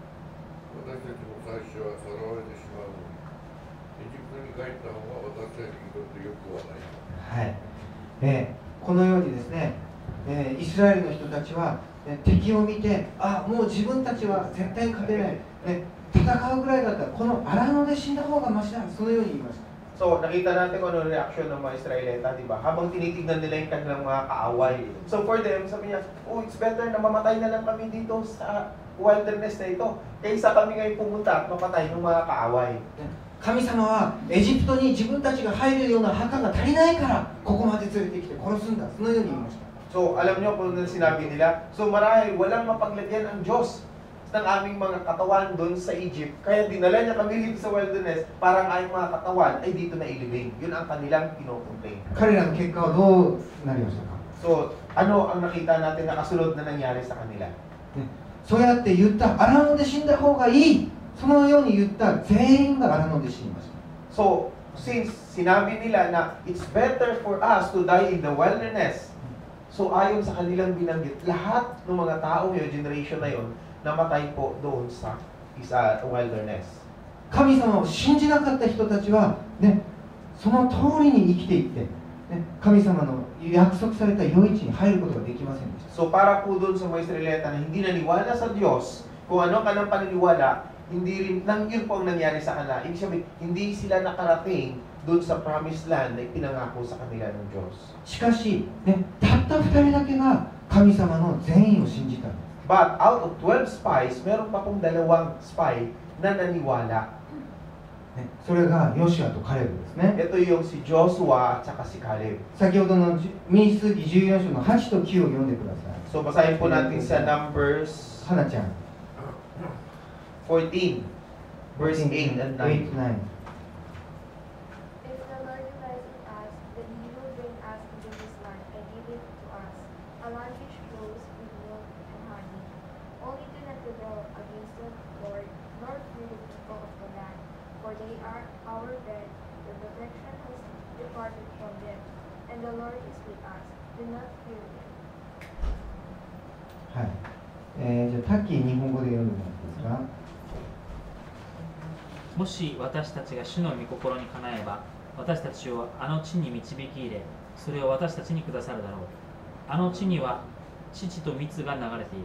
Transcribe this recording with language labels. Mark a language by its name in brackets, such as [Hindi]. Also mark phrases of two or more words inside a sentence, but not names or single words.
[Japanese] 私たちも最初はさらわれてしまうのに、エジプトに帰った方が私たちにとってよくはない。はい。このようにですね、イスラエルの人たちは、敵を見て、もう自分たちは絶対勝てない、戦うぐらいだったらこの荒野で死んだ方がマシだ、そのように言いました。 [Filipino] So, nakita natin kung ano reaction ng mga Israelita, di ba? Habang tinitignan nila yung kanilang mga kaaway. [English] So, for them, [Filipino] sabi niya, [English] it's better [Filipino] na mamatay na lang kami dito sa wilderness na ito kaysa kami ngayon pumunta at mapatay ng mga kaaway. [Japanese] 神様はエジプトに自分たちが入るような墓が足りないからここまで連れてきて殺すんだ、そのように言いました。 [Filipino] So, alam niyo kung ano sinabi nila? So, marahil walang mapaglagyan ang Diyos ng aming mga katawan doon sa Egypt. Kaya dinala niya kami dito sa wilderness para ang aming mga katawan ay dito na ilibing. Yun ang kanilang kinukomplain. [Japanese] 彼らの結果はどうなりましたか？ [Filipino] So, ano ang nakita natin na kasunod na nangyari sa kanila? [Japanese] そうやって言った荒野で死んだ方がいい、そのように言った全員が荒野で死にました。 [English] So, Since [Filipino] sinabi nila na [English] it's better for us to die in the wilderness. [Filipino] So ayon sa kanilang binanggit, lahat ng mga tao yung generation na yon namatay po doon sa wilderness. [Japanese] 神様を信じなかった人たちは、ね、その通りに生きていって、ね、神様の約束された良い地に入ることができませんでした。 [Filipino] So para po doon sa mga Israelita na hindi naniwala sa Diyos, kung ano ka ng paniniwala, hindi rin, yun po ang nangyari sa kanila. Ibig sabihin, hindi sila nakarating doon sa [English] promised land [Filipino] na ipinangako sa kanila ng Diyos. [Japanese] しかし、ね、たった2人だけが神様の善意を信じたんです。 [English] But out of 12 spies, [Filipino] meron pa pong 2 spy na naniwala. [Japanese] ね、それがヨシュアとカレブですね。 [Filipino] Ito yung si Joshua at saka si Caleb. [Japanese] 先ほどの民数記14章の8と9を読んでください。 [Filipino] So basahin po natin sa Numbers [Japanese] 花ちゃん。 [Filipino] 14, [English] verse 8 and 9. 8 9 If the Lord delights in us, then He will bring us into this land and give it to us, a land which flows with milk and honey. Only do not rebel against the Lord, nor fear the people of the land, for they are our bread. The protection has departed from them, and the Lord is with us. Do not fear them. [Japanese] はい。じゃあタッキー日本語で読んでもらっていいですか。もし私たちが主の御心にかなえば、私たちをあの地に導き入れ、それを私たちにくださるだろう。あの地には乳と蜜が流れている。